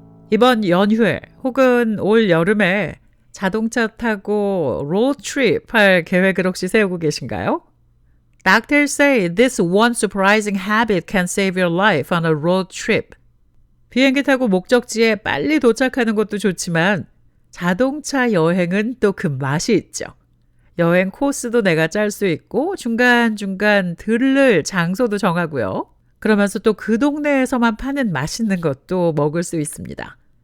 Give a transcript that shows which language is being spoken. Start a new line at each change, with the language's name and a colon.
Korean: 이번 연휴에 혹은 올 여름에 자동차 타고 로드트립 할 계획을 혹시 세우고 계신가요?
English: Doctors say this one surprising habit can save your life on a road trip.
Korean: 비행기 타고 목적지에 빨리 도착하는 것도 좋지만 자동차 여행은 또 그 맛이 있죠. 여행 코스도 내가 짤 수 있고 중간중간 들를 장소도 정하고요. 그러면서 또 그 동네에서만 파는 맛있는 것도 먹을 수 있습니다.